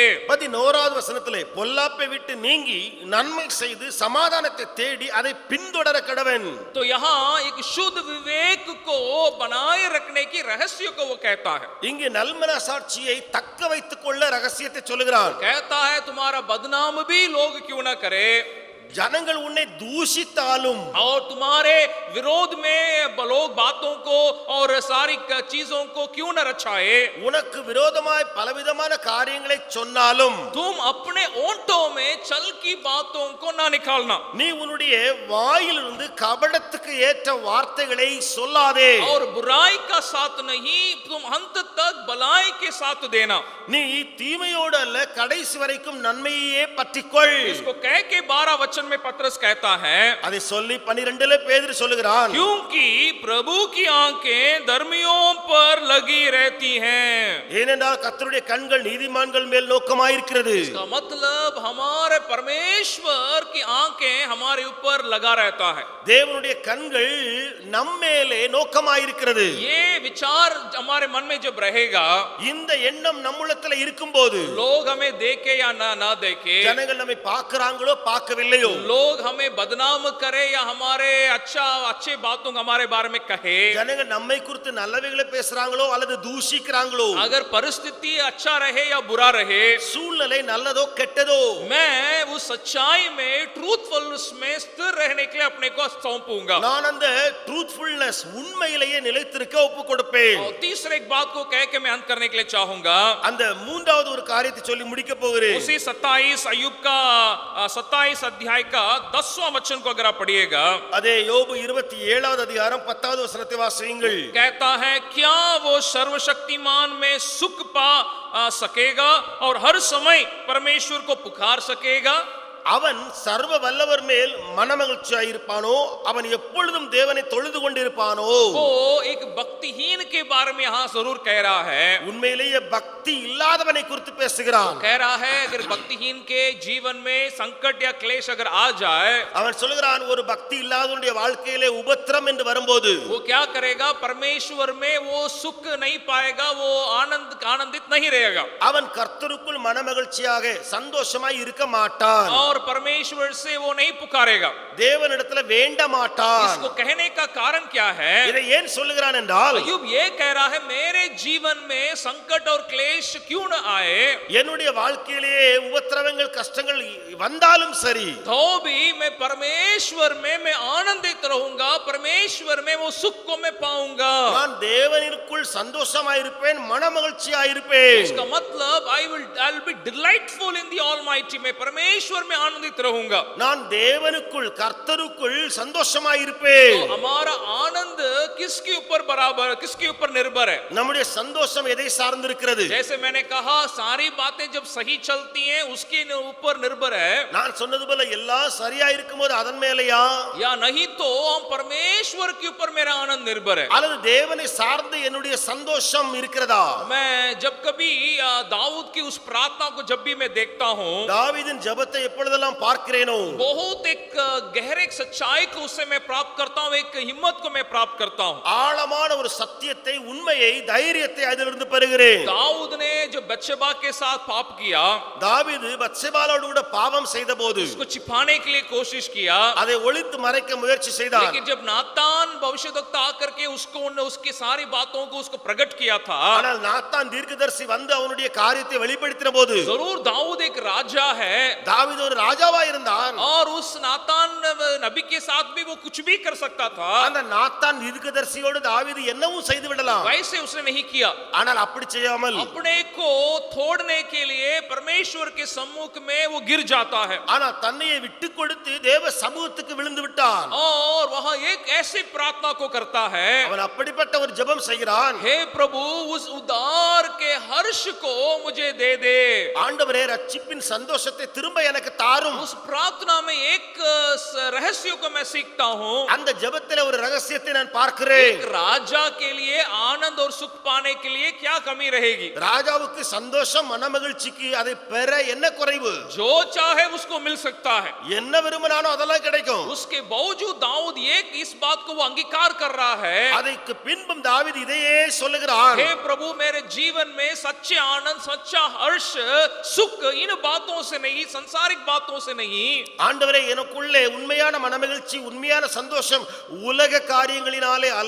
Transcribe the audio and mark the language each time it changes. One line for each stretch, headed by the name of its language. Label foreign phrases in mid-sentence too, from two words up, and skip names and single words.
Tamil: 11வது வசனத்திலே பொல்லாப்பை விட்டு நீங்கி நன்மை செய்து சமாதானத்தை தேடி அதை பின்தொடர கடவன்।
Hindi: तो यहाँ एक शुद्ध विवेक को बनाए रखने की रहस्य को वो कहता है।
Tamil: இங்கே நல்மனசாட்சியை தக்க வைத்துக் கொள்ள ரகசியத்தை சொல்லுகிறான்।
Hindi: कहता है तुम्हारा बदनाम भी लोग क्यों ना करे,
Tamil: ஜனங்கள் உன்னை தூஷித்தாலும்
Hindi: और तुम्हारे विरोध में लोग बातों को और सारी चीजों को क्यों न रचाए,
Tamil: உனக்கு விரோதமாய் பலவிதமான காரியங்களை சொன்னாலும்
Hindi: तुम अपने ओंठों में छल की बातों को ना निकालना,
Tamil: நீ உன்னுடைய வாயிலிருந்து கபடத்துக்கு ஏற்ற வார்த்தைகளை சொல்லாதே।
Hindi: और बुराई का साथ नहीं, तुम अंत तक भलाई के साथ देना।
Tamil: நீ தீமையோடு அல்ல கடைசி வரைக்கும் நன்மையே பற்றிக்கொள்।
Hindi: इसको कह के 12 वचन में पत्रस कहता है,
Tamil: அதை சொல்லி 12ல பேதுரு சொல்லுகிறான்,
Hindi: क्योंकि प्रभु की आंखें धर्मियों पर लगी रहती हैं।
Tamil: ஏனென்றால் கர்த்தருடைய கண்கள் நீதிமான்கள் மேல் நோக்கமாயிருக்கிறது।
Hindi: इसका मतलब हमारे परमेश्वर की आंखें हमारे ऊपर लगा रहता है।
Tamil: தேவனுடைய கண்கள் நம்மேலே நோக்கமாயிருக்கிறது।
Hindi: ये विचार हमारे मन में जब रहेगा,
Tamil: இந்த எண்ணம் நம்முள்ளத்துல இருக்கும்போது
Hindi: लोग हमें देखे या ना देखे,
Tamil: ஜனங்கள் நம்மை பார்க்கறாங்களோ பார்க்கவில்லையோ, வேண்டியதோ
Hindi: लोग हमें बदनाम करे या हमारे अच्छे बातों को हमारे बारे में कहे,
Tamil: ஜனங்க நம்மை குறித்து நல்லவைகளை பேசுறாங்களோ அல்லது தூஷிக்கிறாங்களோ,
Hindi: अगर परिस्थिति अच्छा रहे या बुरा रहे,
Tamil: சூழ்நிலை நல்லதோ கெட்டதோ,
Hindi: मैं उस सच्चाई में ट्रूथफुलनेस में स्थिर रहने के लिए अपने को सौंपूंगा।
Tamil: நான் அந்த ட்ரூத்ஃபுல்னஸ் உண்மையிலேயே நிலைத்திருக்க ஒப்பு கொடுப்பேன்.
Hindi: और तीसरे एक बात को कह के मैं अंत करने के लिए चाहूंगा।
Tamil: அந்த மூன்றாவது ஒரு காரியத்தை சொல்லி முடிக்க போகிறேன்.
Hindi: उसी 27 अय्यूब का 27 अध्याय का 10वां वचन को अगर आप पढ़िएगा,
Tamil: அதே யோபு 27வது அதிகாரம் 10வது வசனத்தை வாசியுங்கள்.
Hindi: कहता है, क्या वो सर्वशक्तिमान में सुख पा सकेगा और हर समय परमेश्वर को पुकार सकेगा?
Tamil: அவன் சர்வ வல்லவர் மேல் மனமகிழ்ச்சியாயிருப்பானோ, அவன் எப்பொழுதும் தேவனை தொழுது கொண்டிருப்பானோ.
Hindi: वो एक भक्तिहीन के बारे में यहाँ जरूर कह रहा है।
Tamil: உண்மையிலேயே பக்தி இல்லாதவனை குறித்து பேசுகிறான்.
Hindi: कह रहा है अगर भक्तिहीन के जीवन में संकट या क्लेश अगर आ जाए,
Tamil: அவன் சொல்கிறான், ஒரு பக்தி இல்லாதவனுடைய வாழ்க்கையிலே உபத்திரம் என்று வரும்போது
Hindi: वो क्या करेगा? परमेश्वर में वो सुख नहीं पाएगा, वो आनंदित नहीं रहेगा,
Tamil: அவன் கர்த்தருக்குள் மனமகிழ்ச்சியாக சந்தோஷமாய் இருக்க மாட்டான்.
Hindi: और परमेश्वर से वो नहीं पुकारेगा,
Tamil: தேவனிடத்துல வேண்ட மாட்டான்.
Hindi: इसको कहने का कारण क्या है?
Tamil: இதை ஏன் சொல்லுகிறான் என்றால்,
Hindi: अय्यूब ये कह रहा है, मेरे जीवन में संकट और क्लेश क्यों न आए,
Tamil: என்னுடைய வாழ்க்கையிலே உபத்திரவங்கள் கஷ்டங்கள் வந்தாலும் சரி,
Hindi: तो भी मैं परमेश्वर में मैं आनंदित रहूंगा, परमेश्वर में वो सुख को मैं पाऊंगा।
Tamil: நான் தேவனிற்குள் சந்தோஷமாயிருப்பேன், மனமகிழ்ச்சியாயிருப்பேன்.
Hindi: इसका मतलब
English: I'll be delightful in the Almighty,
Hindi: मैं परमेश्वर में आनंदित रहूंगा।
Tamil: நான் தேவனுக்குள் கர்த்தருக்குள் சந்தோஷமாயிருப்பேன்.
Hindi: तो हमारा आनंद किसके ऊपर बराबर, किसके ऊपर निर्भर है?
Tamil: நம்முடைய சந்தோஷம் எதை சார்ந்திருக்கிறது?
Hindi: जैसे मैंने कहा, सारी बातें जब सही चलती हैं उसके ऊपर निर्भर है,
Tamil: நான் சொன்னது போல எல்லாம் சரியா இருக்கும்போது அதன் மேலயா,
Hindi: या नहीं तो हम परमेश्वर के ऊपर मेरा आनंद निर्भर है।
Tamil: அல்லது தேவனை சார்ந்து என்னுடைய சந்தோஷம் இருக்கிறதா?
Hindi: मैं जब कभी दाऊद की उस प्रार्थना को जब भी मैं देखता हूँ,
Tamil: தாவீதின் ஜெபத்தை எப்பொழுதெல்லாம் பார்க்கிறேனோ,
Hindi: बहुत एक गहरे सच्चाई को उससे मैं प्राप्त करता हूँ, एक हिम्मत को मैं प्राप्त करता हूँ।
Tamil: ஆழமான ஒரு சத்தியத்தை, உண்மையை, தைரியத்தை அதிலிருந்து பெறுகிறேன்.
Hindi: दाऊद ने जो बत्शेबा के साथ पाप किया,
Tamil: தாவீது பத்சேபாளோடு கூட பாவம் செய்தபோது
Hindi: उसको छिपाने के लिए कोशिश किया,
Tamil: அதை ஒளித்து மறைக்க முயற்சி செய்தான்.
Hindi: लेकिन जब नातान भविष्यद्वक्ता आकर के उसको उसकी सारी बातों को उसको प्रकट किया था,
Tamil: ஆனால் நாத்தான் தீர்க்கதரிசி வந்து அவனுடைய காரியத்தை வெளிப்படுத்தின போது,
Hindi: जरूर दाऊद एक राजा है
Tamil: தாவீது ஒரு ராஜாவா இருந்தான்.
Hindi: और उस नातान नबी के साथ भी वो कुछ भी कर सकता था,
Tamil: அந்த நாத்தான் தீர்க்கதரிசியோடு தாவீது என்னவும் செய்து விடலாம்.
Hindi: वैसे उसने नहीं किया।
Tamil: ஆனால் அப்படி செய்யாமல்
Hindi: अपने को तोड़ने के लिए परमेश्वर के सम्मुख में वो गिर जाता है,
Tamil: ஆனால் தன்னையை விட்டு கொடுத்து தேவ சமூகத்துக்கு விழுந்து விட்டான்.
Hindi: और वहां एक ऐसी प्रार्थना को करता है,
Tamil: அவன் அப்படிப்பட்ட ஒரு ஜெபம் செய்கிறான்.
Hindi: हे प्रभु उस उद्धार के हर्ष को मुझे दे दे।
Tamil: ஆண்டவரே, ரட்சிப்பின் சந்தோஷத்தை திரும்ப எனக்கு தாரும்.
Hindi: उस प्रार्थना में एक रहस्य को मैं सीखता हूँ,
Tamil: அந்த ஜெபத்திலே ஒரு ரகசியத்தை நான் பார்க்கிறேன்.
Hindi: एक राजा के लिए आनंद और सुख पाने के लिए क्या कमी रहेगी?
Tamil: ராஜாவுக்கு சந்தோஷம், மனமகிழ்ச்சிக்கு அதை பெற என்ன குறைவு?
Hindi: जो चाहे उसको मिल सकता है।
Tamil: என்ன விரும்பினானோ அதெல்லாம் கிடைக்கும்.
Hindi: उसके बावजूद दाऊद एक इस बात को वो अंगीकार कर रहा है,
Tamil: அதற்கு பின்பும் தாவீது இதையே சொல்லுகிறான்.
Hindi: हे प्रभु मेरे जीवन में सच्चे आनंद, सच्चा हर्ष, सुख इन बातों से नहीं, सांसारिक बातों से नहीं।
Tamil: ஆண்டவரே, எனக்குள்ளே உண்மையான மனமகிழ்ச்சி, உண்மையான சந்தோஷம் உலக காரியங்களினாலே அல்ல,